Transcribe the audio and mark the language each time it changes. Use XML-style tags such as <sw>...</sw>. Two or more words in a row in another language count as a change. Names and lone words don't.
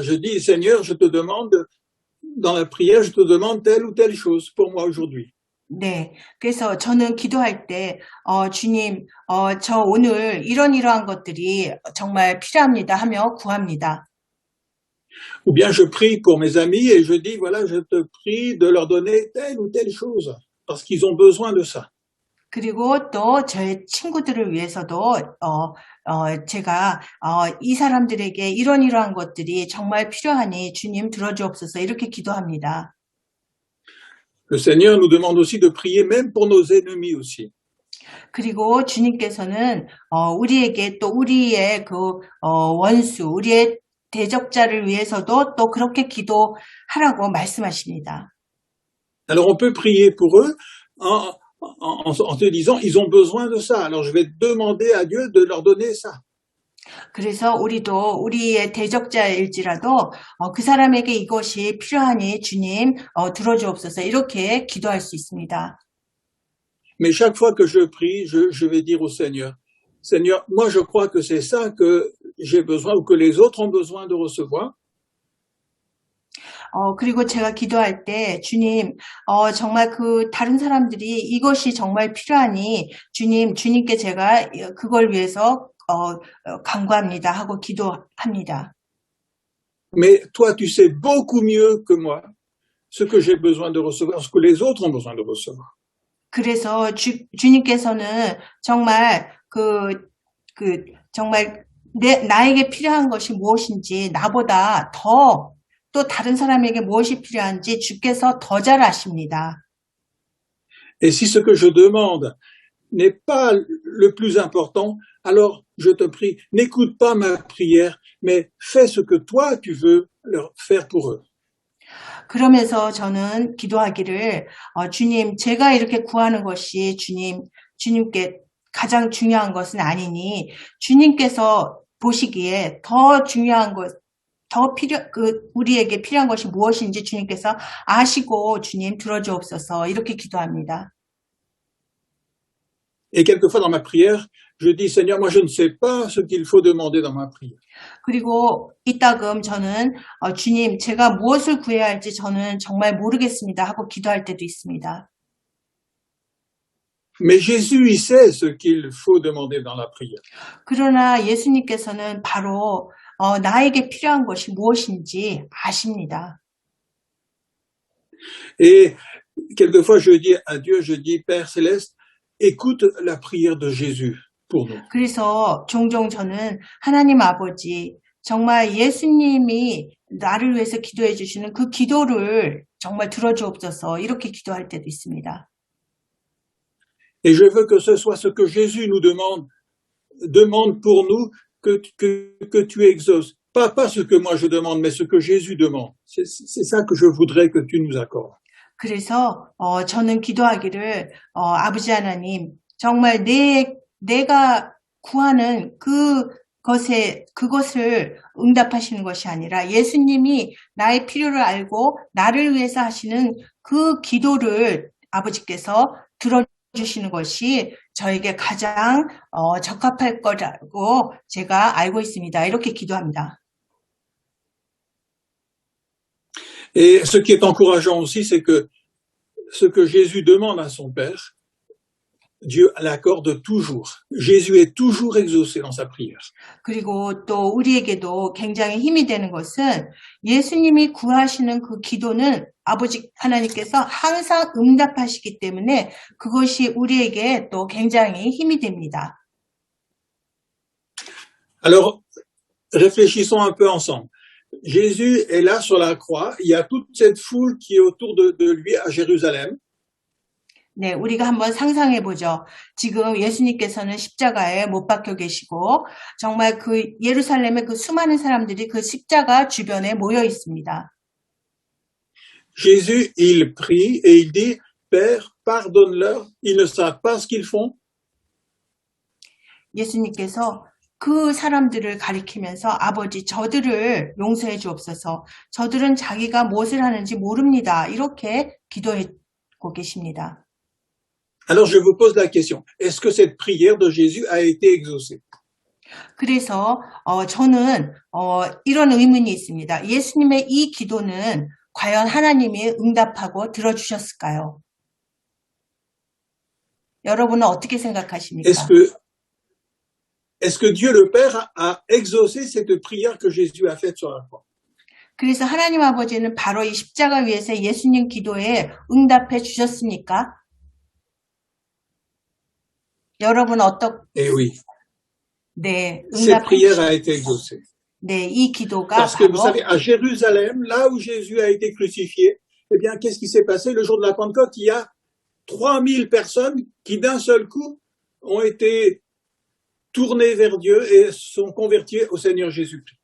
<fr>Je dis, Seigneur, je te demande, dans la prière, je te demande telle ou telle chose pour moi aujourd'hui.</fr> <ko>네. 그래서 저는 기도할 때, 주님, 저 오늘 이러한 것들이 정말 필요합니다 하며 구합니다.</ko> <fr>Ou bien je prie pour mes amis et je dis, voilà, je te prie de leur donner telle ou telle chose, parce qu'ils ont besoin de ça.</fr> <ko>그리고 또 저의 친구들을 위해서도, 제가, 이 사람들에게 이러한 것들이 정말 필요하니 주님 들어주옵소서 이렇게 기도합니다.</ko> <fr>Le Seigneur nous demande aussi de prier même pour nos ennemis aussi.</fr> <ko>그리고 주님께서는 우리에게 또 우리의 그 원수, 우리의 대적자를 위해서도 또 그렇게 기도하라고 말씀하십니다.</ko> <fr>Alors on peut prier pour eux en te disant ils ont besoin de ça. Alors je vais demander à Dieu de leur donner ça.</fr> <ko>그래서 우리도 우리의 대적자일지라도 그 사람에게 이것이 필요하니 주님 들어주옵소서 이렇게 기도할 수 있습니다.</ko> <fr>Mais chaque fois que je prie, je vais dire au Seigneur, Seigneur, moi je crois que c'est ça que j'ai besoin ou que les autres ont besoin de recevoir.</fr> <ko>그리고 제가 기도할 때 주님, 정말 그 다른 사람들이 이것이 정말 필요하니 주님께 제가 그걸 위해서 간구합니다 하고 기도합니다.</ko> <fr>Mais toi, tu sais beaucoup mieux que moi ce que j'ai besoin de recevoir, ce que les autres ont besoin de recevoir.</fr> <ko>그래서 주님께서는 정말 정말 나에게 필요한 것이 무엇인지 나보다 또 다른 사람에게 무엇이 필요한지 주께서 더 잘 아십니다.</ko> <fr>Et si ce que je demande n'est pas le plus important, alors je te prie, n'écoute pas ma prière, mais fais ce que toi tu veux leur faire pour eux.</fr> <ko>그러면서 저는 기도하기를 주님, 제가 이렇게 구하는 것이 주님께 가장 중요한 것은 아니니 주님께서 보시기에 더 중요한 것, 우리에게 필요한 것이 무엇인지 주님께서 아시고 주님 들어주옵소서 이렇게 기도합니다.</ko> <fr>Et quelquefois dans ma prière, je dis Seigneur, moi je ne sais pas ce qu'il faut demander dans ma prière.</fr> <ko>그리고 이따금 저는 주님, 제가 무엇을 구해야 할지 저는 정말 모르겠습니다 하고 기도할 때도 있습니다.</ko> <fr>Mais Jésus, il sait ce qu'il faut demander dans la prière.</fr> <ko>그러나 예수님께서는 바로 나에게 필요한 것이 무엇인지 아십니다.</ko> <fr>Et quelquefois je dis à Dieu, je dis Père Céleste, écoute la prière de Jésus pour nous.</fr> <ko>그래서 종종 저는 하나님 아버지, 정말 예수님이 나를 위해서 기도해 주시는 그 기도를 정말 들어주옵소서 이렇게 기도할 때도 있습니다.</ko> <fr>Et je veux que ce soit ce que Jésus nous demande pour nous, que tu exauces. Pas ce que moi je demande, mais ce que Jésus demande. C'est ça que je voudrais que tu nous accordes.</fr> <ko>그래서 저는 기도하기를 아버지 하나님, 정말 내가 구하는 그것을 응답하시는 것이 아니라 예수님이 나의 필요를 알고 나를 위해서 하시는 그 기도를 아버지께서 들어주시는 것이 저에게 가장 적합할 거라고 제가 알고 있습니다. 이렇게 기도합니다.</ko> <fr>Et ce qui est encourageant aussi, c'est que ce que Jésus demande à son Père, Dieu l'accorde toujours. Jésus est toujours exaucé dans sa prière.</fr> <ko>그리고 또 우리에게도 굉장히 힘이 되는 것은 예수님이 구하시는 그 기도는 아버지 하나님께서 항상 응답하시기 때문에 그것이 우리에게 또 굉장히 힘이 됩니다.</ko> <fr>Alors, réfléchissons un peu ensemble. Jésus est là sur la croix. Il y a toute cette foule qui est autour de lui à Jérusalem.</fr> <ko>네, 우리가 한번 상상해 보죠. 지금 예수님께서는 십자가에 못 박혀 계시고 정말 그 예루살렘의 그 수많은 사람들이 그 십자가 주변에 모여 있습니다.</ko> <fr>Jésus, il prie et il dit, Père, pardonne-leur, ils ne savent pas ce qu'ils font.</fr> <ko>예수님께서 그 사람들을 가리키면서 아버지 저들을 용서해 주옵소서. 저들은 자기가 무엇을 하는지 모릅니다. 이렇게 기도하고 계십니다.</ko> <fr>Alors je vous pose la question, est-ce que cette prière de Jésus a été exaucée?</fr> <ko>그래서 저는 이런 의문이 있습니다. 예수님의 이 기도는 과연 하나님이 응답하고 들어주셨을까요? 여러분은 어떻게 생각하십니까?</ko> <fr>Est-ce que Dieu le Père a exaucé cette prière que Jésus a faite sur la croix?</fr> <ko>그래서 하나님 아버지는 바로 이 십자가 위에서 예수님 기도에 응답해 주셨습니까? 여러분</ko> <fr>Eh oui,</fr> <ko>네,</ko> <fr>cette prière a été exaucée.</fr> <ko>네, 이 기도가</ko> <fr>Parce que</fr> <ko>바로</ko> <fr>vous savez, à Jérusalem, là où Jésus a été crucifié, eh bien, qu'est-ce qui s'est passé le jour de la Pentecôte? Il y a 3000 personnes qui d'un seul coup ont été tournées vers Dieu et sont converties au Seigneur Jésus-Christ.</fr>